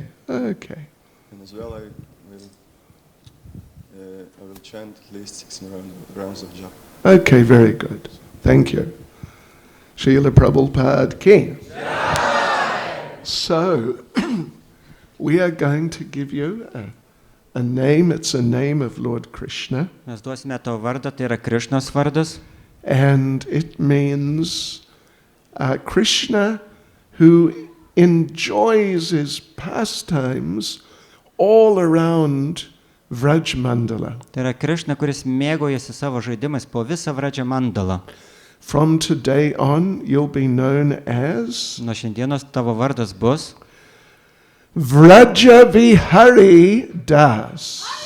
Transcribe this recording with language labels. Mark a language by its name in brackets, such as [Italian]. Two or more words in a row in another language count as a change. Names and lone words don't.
[English] And as well, I will chant at least 6 rounds of japa. Okay, very good. Thank you. Srila Prabhupada Ki. So, we are going to give you a name. It's a name of Lord Krishna. [Lithuanian] Mes duosime tavo vardą, tai yra Krishnos vardas. [English] And it means Krishna who enjoys his pastimes all around Vrajmandala. [Lithuanian] Tai yra Krishna, kuris mėgaujasi savo žaidimais po visą Vrajmandalą. [English] From today on, you'll be known as [Lithuanian] Nuo šiandienos tavo vardas bus Vraja Vihari Das.